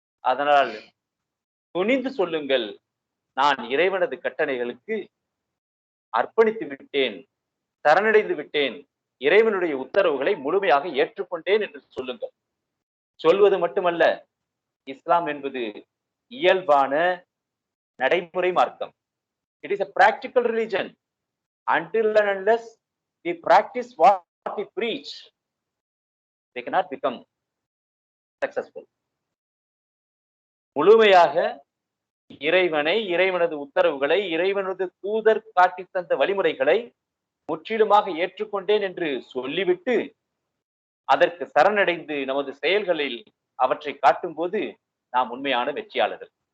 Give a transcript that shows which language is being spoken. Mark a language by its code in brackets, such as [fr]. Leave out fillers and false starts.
[ta] அதனால் துணிந்து சொல்லுங்கள், நான் இறைவனது கட்டளைகளுக்கு அர்ப்பணித்து விட்டேன், சரணடைந்து விட்டேன், இறைவனுடைய உத்தரவுகளை முழுமையாக ஏற்றுக்கொண்டேன் என்று சொல்லுங்கள். சொல்வது மட்டுமல்ல, இஸ்லாம் என்பது இயல்பான நடைமுறை மார்க்கம். [en] It is a practical religion. Until and unless we practice what we preach, they cannot become successful. [ta] முழுமையாக இறைவனை, இறைவனது உத்தரவுகளை, இறைவனது தூதர் காட்டி தந்த வழிமுறைகளை முற்றிலுமாக ஏற்றுக்கொண்டேன் என்று சொல்லிவிட்டு அதற்கு சரணடைந்து நமது செயல்களில் அவற்றை காட்டும் போது நாம் உண்மையான வெற்றியாளர்கள்.